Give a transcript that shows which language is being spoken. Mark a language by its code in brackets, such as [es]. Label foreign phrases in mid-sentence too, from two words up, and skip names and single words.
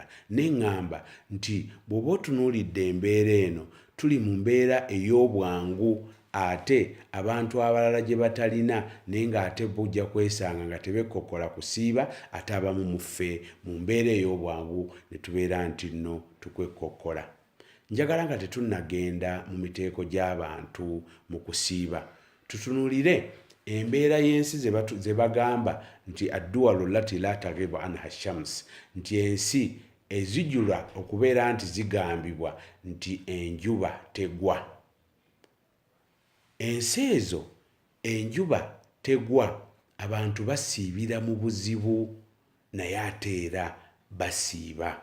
[lg] Neŋŋamba nti bw'oba otunuulidde embeera eno, tuli mu mbeera ey'obwangu, ate abantu abalala gye batalina, naye ng'ate bujja kwesanga nga tebekkokola kusiiba, ate abamu mu ffe mu mbeera ey'obwangu ne tubeera nti nno tukwekkokola. Njagala nga tetunnagenda mu miteeko gy'abantu mu kusiiba, tutunuulire embeera y'ensi ze bagamba nti [ar] الدول التي لا تغيب عنها الشمس, [lg] nti ensi ezijula okubeera nti zigambibwa nti enjuba tegwa. Ensi ezo enjuba tegwa, abantu basiibira mu buzibu, naye ate era basiiba.